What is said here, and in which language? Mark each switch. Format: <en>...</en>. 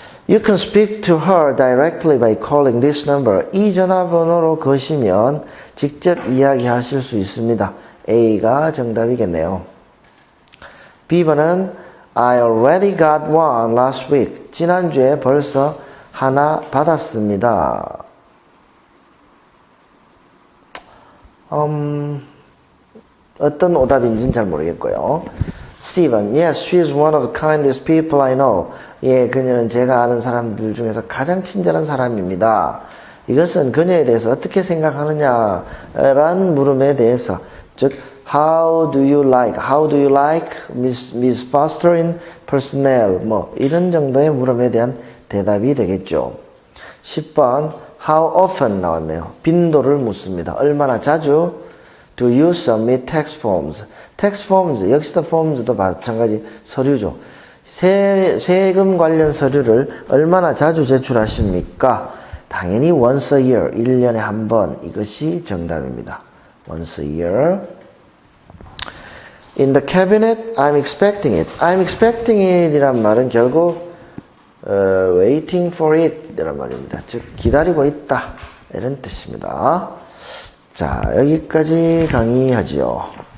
<en>You can speak to her directly by calling this number.</en> <ko>이 전화번호로 거시면 직접 이야기하실 수 있습니다. A가 정답이겠네요. B번은</ko> <en>I already got one last week.</en> <ko>지난주에 벌써 하나 받았습니다. 어떤 오답인지는 잘 모르겠고요.</ko> <en>C번, yes, she is one of the kindest people I know.</en> <ko>예, 그녀는 제가 아는 사람들 중에서 가장 친절한 사람입니다. 이것은 그녀에 대해서 어떻게 생각하느냐라는 물음에 대해서, 즉,</ko> <en>how do you like Miss Foster in personnel?</en> <ko>뭐, 이런 정도의 물음에 대한 대답이 되겠죠. 10번, how often 나왔네요. 빈도를 묻습니다. 얼마나 자주?</ko> <en>Do you submit tax forms?</en> <ko>tax forms, 역시도 forms도 마찬가지 서류죠. 세금 관련 서류를 얼마나 자주 제출하십니까? 당연히</ko> <en>once a year,</en> <ko>1년에 한 번. 이것이 정답입니다.</ko> <en>once a year. In the cabinet, I'm expecting it. I'm expecting it</en> <ko>이란 말은 결국</ko> <en>waiting for it 이란 말입니다.</en> <ko>즉 기다리고 있다 이런 뜻입니다. 자, 여기까지 강의하지요.</ko>